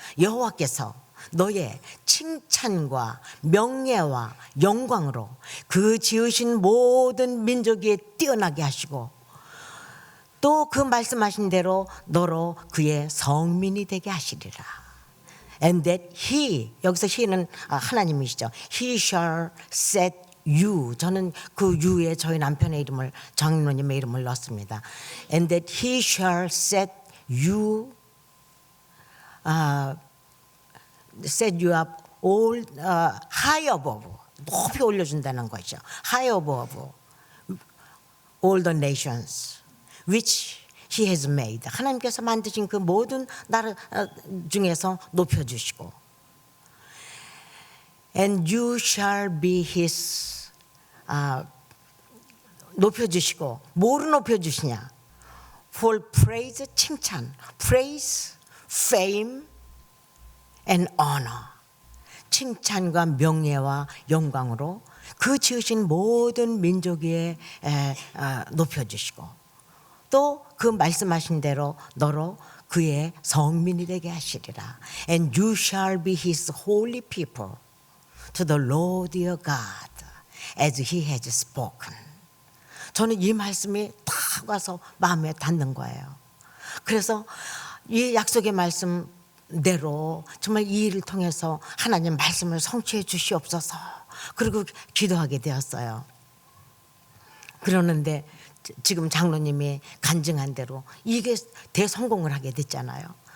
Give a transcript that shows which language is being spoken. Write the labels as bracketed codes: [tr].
[ko] 여호와께서 너의 칭찬과 명예와 영광으로 그 지으신 모든 민족 위에 뛰어나게 하시고 또 그 말씀하신 대로 너로 그의 성민이 되게 하시리라. [en] And that he, [ko] 여기서 he는 하나님이시죠. [en] He shall set you. [ko] 저는 그 you에 저희 남편의 이름을, 장로님의 이름을 넣었습니다. [en] And that he shall set you up all high above. [ko] 높이 올려준다는 거죠. [en] High above all the nations which He has made. [ko] 하나님께서 만드신 그 모든 나라 중에서 높여주시고 [en] And you shall be His [ko] 높여주시고 뭐로 높여주시냐? [en] For praise, 칭찬, praise, fame and honor. [ko] 칭찬과 명예와 영광으로 그 지으신 모든 민족 위에 높여주시고 또 그 말씀하신 대로 너로 그의 성민이 되게 하시리라. [en] And you shall be his holy people. to the Lord your God as he has spoken. [ko] 저는 이 말씀이 딱 와서 마음에 닿는 거예요. 그래서 이 약속의 말씀대로 정말 이 일을 통해서 하나님 말씀을 성취해 주시옵소서. 그리고 기도하게 되었어요. 그러는데 지금 장로님이 간증한 대로 이게 대성공을 하게 됐잖아요.